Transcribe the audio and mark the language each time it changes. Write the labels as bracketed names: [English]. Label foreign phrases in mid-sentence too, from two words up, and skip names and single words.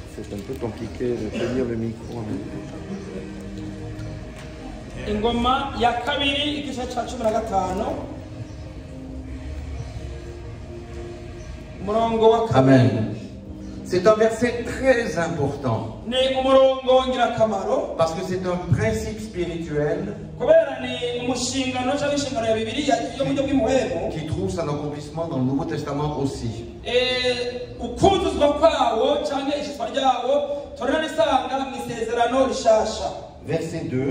[French] C'est un peu compliqué de tenir le micro en même temps. [Rundi] Ingoma ya kabiri igice ca 15 murongo wa kabiri. Amen. [French] C'est un verset très important. Parce que c'est un principe spirituel qui trouve son accomplissement dans le Nouveau Testament aussi. Verset 2.